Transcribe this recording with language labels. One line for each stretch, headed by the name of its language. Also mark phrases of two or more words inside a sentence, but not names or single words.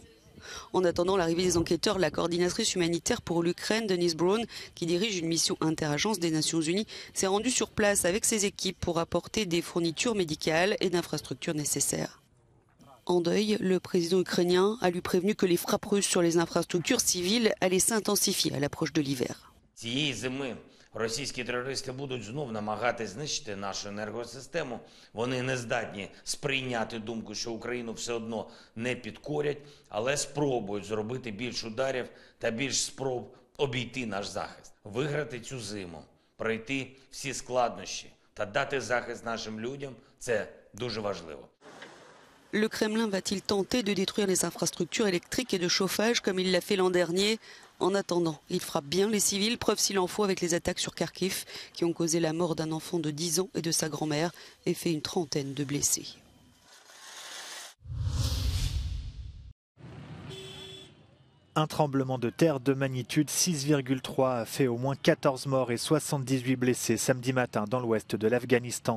French: En attendant l'arrivée des enquêteurs, la coordinatrice humanitaire pour l'Ukraine, Denise Brown, qui dirige une mission interagence des Nations Unies, s'est rendue sur place avec ses équipes pour apporter des fournitures médicales et d'infrastructures nécessaires. En deuil, le président ukrainien a lui prévenu que les frappes russes sur les infrastructures civiles allaient s'intensifier à l'approche de l'hiver.
Ukrainian: Цієї зими російські терористи будуть знов намагатись знищити нашу енергосистему. Вони не здатні сприйняти думку, що Україну все одно не підкорять, але спробують зробити більш ударів та більш спроб обійти наш захист. Виграти цю зиму, пройти всі складнощі та дати захист нашим людям – це дуже важливо.
French: Le Kremlin va-t-il tenter de détruire les infrastructures électriques et de chauffage comme il l'a fait l'an dernier? En attendant, il frappe bien les civils, preuve s'il en faut avec les attaques sur Kharkiv qui ont causé la mort d'un enfant de 10 ans et de sa grand-mère et fait une trentaine de blessés. Un tremblement de terre de magnitude 6,3 a fait au moins 14 morts et 78 blessés samedi matin dans l'ouest de l'Afghanistan.